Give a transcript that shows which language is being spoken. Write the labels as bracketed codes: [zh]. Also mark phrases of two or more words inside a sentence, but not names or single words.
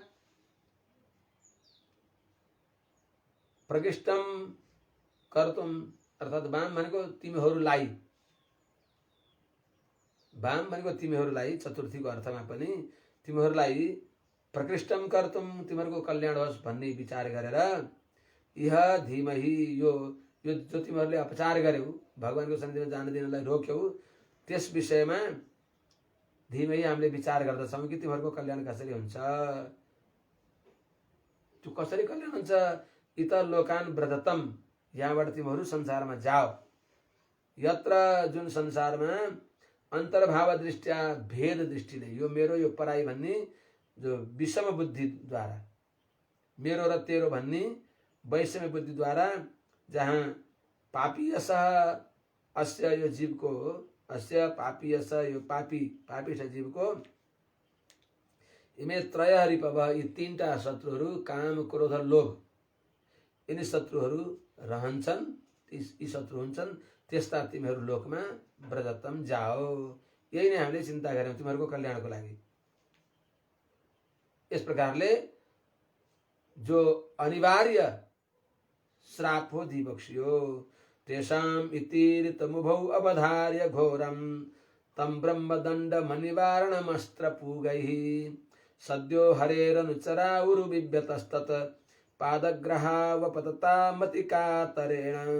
[sa] प्रकृष्टम कर्तुम, [ne] अर्थात् वाम भनेको तिमीहरूलाई, वाम भनेको तिमीहरूलाई चतुर्थीको अर्थमा पनि तिमीहरूलाई [sa] प्रकृष्टम कर्तुम, [ne] तिमीहरूको कल्याण होस् भन्ने विचार गरेर यह धीमहि, यो जो तिमीहरूले अपचार गर्यौ, भगवानको सन्निधिमा जान दिनलाई रोक्यौ, त्यस विषयमा धीमहि हामीले विचार गर्दछौँ कि तिमीहरूको कल्याण कसरी हुन्छ। त्यो कसरी कल्याण हुन्छ? [sa] इत लोकान व्रततम, [ne] यहाँबाट तिमीहरू संसारमा जाओ, यत्र जुन संसारमा अन्तर्भाव दृष्टिया भेद दृष्टिले यो मेरो यो पराई भन्ने जो विषम बुद्धिद्वारा, मेरो र तेरो भन्ने वैषम्य बुद्धिद्वारा, जहाँ [sa] पापीयस अस्य [ne] यो जीवको, [sa] अस्य पापीयस [ne] यो पापी जीवको [sa] इमे त्रय रिपव, [ne] यी तीनटा शत्रुहरू काम क्रोध लोभ, यिनी शत्रुहरू रहन्छन्, यी शत्रु हुन्छन्, त्यस्ता तिमीहरू लोकमा व्रजतम जाओ। यही नै हामीले चिन्ता गर्यौं तिमीहरूको कल्याणको लागि। यस प्रकारले जो अनिवार्य श्राप हो [sa] दिबक्ष्यो, तेषाम इतिरितमुभौ अवधार्य घोरम तम ब्रह्मदण्ड मनिवारणमस्त्र पूगैः सद्यो हरेरनुचरा उरु बिभ्यतस्तत पादग्रहावपतता मतिकातरेण।